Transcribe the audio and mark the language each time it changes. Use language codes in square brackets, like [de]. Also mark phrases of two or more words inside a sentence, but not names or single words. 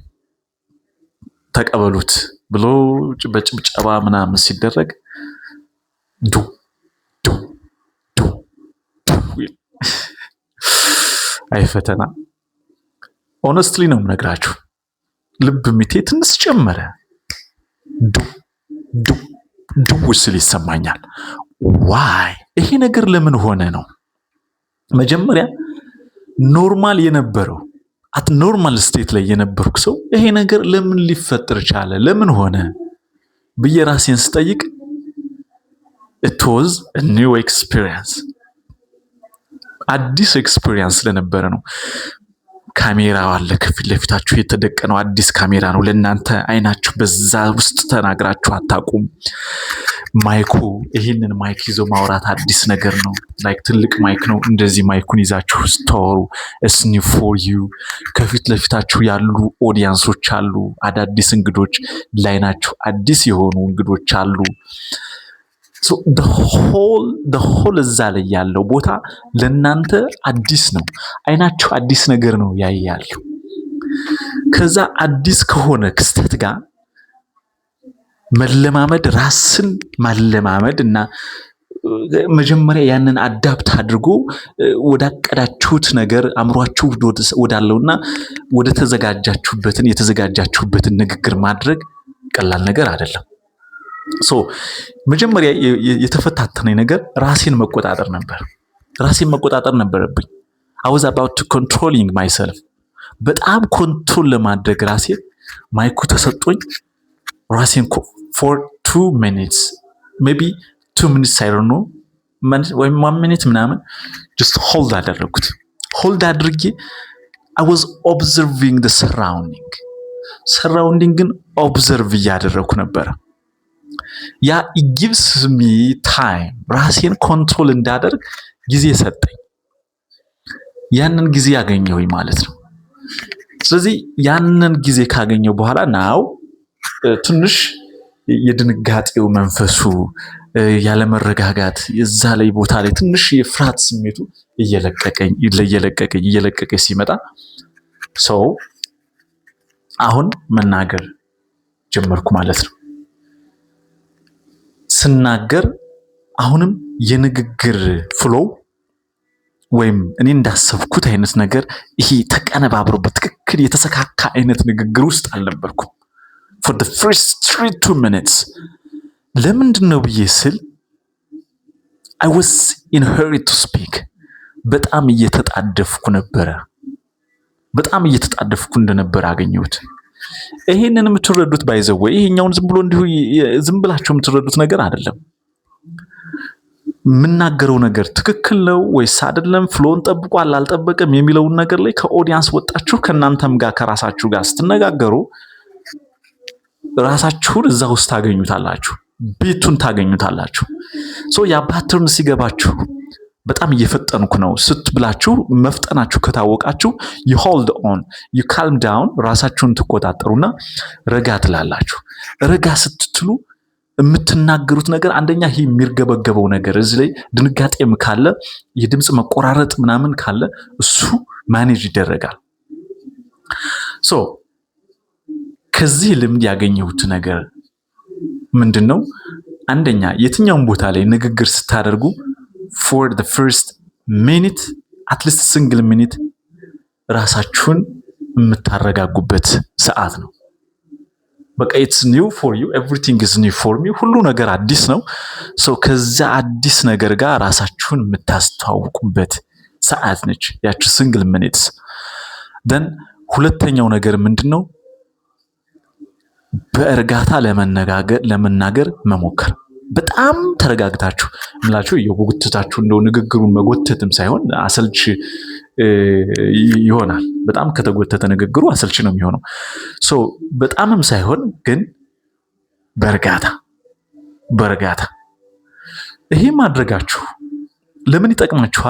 [am] ተቀበሉት ብሎ በጭብጨባ ምናምን ሲደረግ ዱ ዱ ዱ አይ ፈተና። ኦነስትሊ ነው የምነግራችሁ። ልብ ምቴ ትንሽ ጨመረ። ዱ ዱ ዱ ስል ይሰማኛል። ዋይ ይሄ ነገር ለምን ሆነ ነው? መጀመሪያ ኖርማል የነበረው [en] at normal state [am] ላይ የነበርኩ ሰው ይሄ ነገር ለምን ሊፈጠር ቻለ? ለምን ሆነ ብዬ ራሴን ስጠይቅ [en] it was a new experience [am] አዲስ ኤክስፒሪየንስ ስለነበረ ነው። ካሜራ አለ ከፊት ለፊታችሁ የተደቀነው አዲስ ካሜራ ነው። ለእናንተ አይናችሁ በዛ ውስጥ ተናግራችሁ አታውቁም። ማይኩ ይህንን ማይክ ይዞ ማውራት አዲስ ነገር ነው። ላይክ ትልቅ ማይክ ነው። እንደዚህ ማይኩን ይዛችሁ ስታወሩ [en] it's new for you። [am] ከፊት ለፊታችሁ ያሉ ኦዲየንሶች አሉ። አዳዲስ እንግዶች ላይናችሁ አዲስ የሆኑ እንግዶች አሉ። [en] so the whole [am] እዛ ላይ ያለው ቦታ ለእናንተ አዲስ ነው። አይናችሁ አዲስ ነገር ነው ያያሉ። ከዛ አዲስ ከሆነ ክስተት ጋር መለማመድ ራስን ማለማመድ እና መጀመሪያ ያንን አዳፕት አድርጎ ወዳቀዳችሁት ነገር አምሯችሁ ወዳለውና ወደ የተዘጋጃችሁበትን ንግግር ማድረግ ቀላል ነገር አይደለም። ሶ መጀመሪያ የተፈታተነኝ ነገር ራሴን መቆጣጠር ነበረብኝ። [en] I was about to controlling myself። [am] በጣም ኮንትሮል ለማድረግ ራሴን ማይኩ ተሰጥቶኝ ራሴን [en] for 2 minutes maybe 2 minutes I don't know ወይም 1 minute ምናምን just hold አደረኩት። [am] ሆልድ አድርጌ [en] I was observing the surrounding [am] ኦብዘርቭ እያደረኩ ነበር። ያ [en] it gives me time [am] ራሴን ኮንትሮል እንዳደርግ ጊዜ ሰጠኝ። ያንን ጊዜ ያገኘሁኝ ማለት ነው። ስለዚህ ያንን ጊዜ ካገኘው በኋላ ናው ትንሽ የድንጋጤው መንፈሱ ያለመረጋጋት የዛ ላይ ቦታ ላይ ትንሽ የፍርሃት ስሜቱ እየለቀቀኝ ሲመጣ ሰው አሁን መናገር ጀመርኩ ማለት ነው። ስናገር አሁንም የንግግር ፍሎው ወይም እኔ እንዳሰብኩት አይነት ነገር ይሄ ተቀነባብሮ በትክክል የተሰካካ አይነት ንግግር ውስጥ አልነበርኩም። [en] for the first 2 minutes [am] ለምንድን ነው ብዬ ስል [en] I was in a hurry to speak [am] በጣም እየተጣደፍኩ እንደነበር አገኘሁት። ይሄንን የምትረዱት ባይዘው ይሄኛውን ዝም ብላችሁ የምትረዱት ነገር አይደለም። የምናገረው ነገር ትክክል ነው ወይስ አይደለም፣ ፍሎን ጠብቋል አልጠበቀም የሚለውን ነገር ላይ ከኦዲየንስ ወጣችሁ ከናንተም ጋር ከራሳችሁ ጋር ስትነጋገሩ ራሳችሁን እዛ ውስጥ ታገኙታላችሁ፣ ቤቱን ታገኙታላችሁ። ያ ፓተርን ሲገባችሁ በጣም እየፈጠንኩ ነው ስትብላችሁ መፍጠናችሁ ከታወቃችሁ [en] you hold on, you calm down [am] ራሳችሁን ትቆጣጠሩና ረጋ ትላላችሁ። ረጋ ስትትሉ የምትናገሩት ነገር አንደኛ ይሄ የሚርገበገበው ነገር እዚህ ላይ ድንጋጤም ካለ የድምጽ መቆራረጥ ምናምን ካለ እሱ ማኔጅ ይደረጋል። ከዚህ ልምድ ያገኘሁት ነገር ምንድነው? አንደኛ የትኛውን ቦታ ላይ ንግግር ስታደርጉ [en] for the first minute at least single minute [am] ራሳችሁን የምታረጋጉበት ሰዓት ነው። በቃ [en] it's new for you, everything is new for me፣ [am] ሁሉ ነገር አዲስ ነው። ከዛ አዲስ ነገር ጋር ራሳችሁን የምታስተዋውቁበት ሰዓት ነች ያቺ [en] single minutes። [am] then ሁለተኛው ነገር ምንድነው? በእርጋታ ለመናገር መሞከር። በጣም ተረጋግታችሁ ምላችሁ የጎተታችሁ እንደው ንግግሩን መጎተትም ሳይሆን አሰልች ይሆናል። በጣም ከተጎተተ ንግግሩ አሰልች ነው የሚሆነው። በጣምም ሳይሆን ግን በእርጋታ ይሄ ማድረጋችሁ ለምን ይጠቅማችኋል?